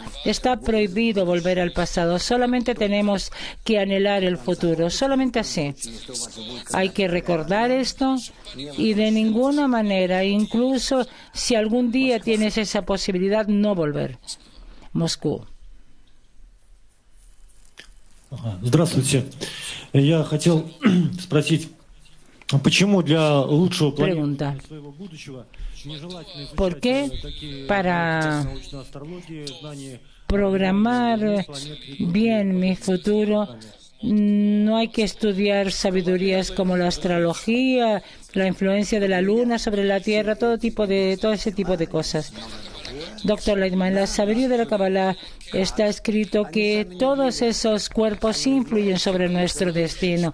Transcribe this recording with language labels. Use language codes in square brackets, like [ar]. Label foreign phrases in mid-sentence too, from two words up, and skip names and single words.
[es] Está prohibido volver al pasado. Solamente tenemos que anhelar el futuro. Solamente así. Hay que recordar esto y de ninguna manera, incluso si algún día tienes esa posibilidad, no volver. Moscú. [ru] Здравствуйте. Я хотел спросить, почему для лучшего планирования своего будущего нежелательно [es] ¿Por qué [ru] изучать такие [es] para [ru] научной астрологии, знания [es] programar bien mi futuro no hay que estudiar sabidurías como la astrología, la influencia de la luna sobre la tierra, todo ese tipo de cosas? Doctor Lightman, en la sabiduría de la Kabbalah está escrito que todos esos cuerpos influyen sobre nuestro destino.